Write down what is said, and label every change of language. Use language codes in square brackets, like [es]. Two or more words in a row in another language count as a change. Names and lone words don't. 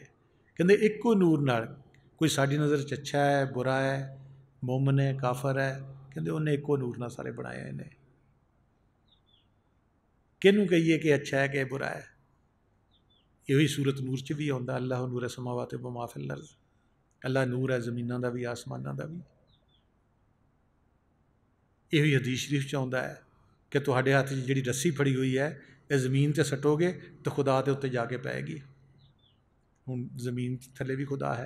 [pa] ਕਹਿੰਦੇ ਇੱਕੋ ਨੂਰ ਨਾਲ, ਕੋਈ ਸਾਡੀ ਨਜ਼ਰ 'ਚ ਅੱਛਾ ਹੈ, ਬੁਰਾ ਹੈ, ਮੁਮਨ ਹੈ, ਕਾਫਰ ਹੈ, ਕਹਿੰਦੇ ਉਹਨੇ ਇੱਕੋ ਨੂਰ ਨਾਲ ਸਾਰੇ ਬਣਾਏ ਨੇ। ਕਿਹਨੂੰ ਕਹੀਏ ਕਿ ਅੱਛਾ ਹੈ ਕਿ ਬੁਰਾ ਹੈ? ਇਹੋ ਹੀ ਸੂਰਤ ਨੂਰ 'ਚ ਵੀ ਆਉਂਦਾ, [ar] الله نور السماوات و ما في الأرض. [pa] ਅੱਲਾ ਨੂਰ ਹੈ ਜ਼ਮੀਨਾਂ ਦਾ ਵੀ, ਆਸਮਾਨਾਂ ਦਾ ਵੀ। ਇਹੋ ਹੀ ਹਦੀਸ ਸ਼ਰੀਫ 'ਚ ਆਉਂਦਾ ਹੈ ਕਿ ਤੁਹਾਡੇ ਹੱਥ 'ਚ ਜਿਹੜੀ ਰੱਸੀ ਫੜੀ ਹੋਈ ਹੈ, ਇਹ ਜ਼ਮੀਨ 'ਤੇ ਸੱਟੋਗੇ ਤਾਂ ਖੁਦਾ ਦੇ ਉੱਤੇ ਜਾ ਕੇ ਪਏਗੀ। ਹੁਣ ਜ਼ਮੀਨ ਥੱਲੇ ਵੀ ਖੁਦਾ ਹੈ।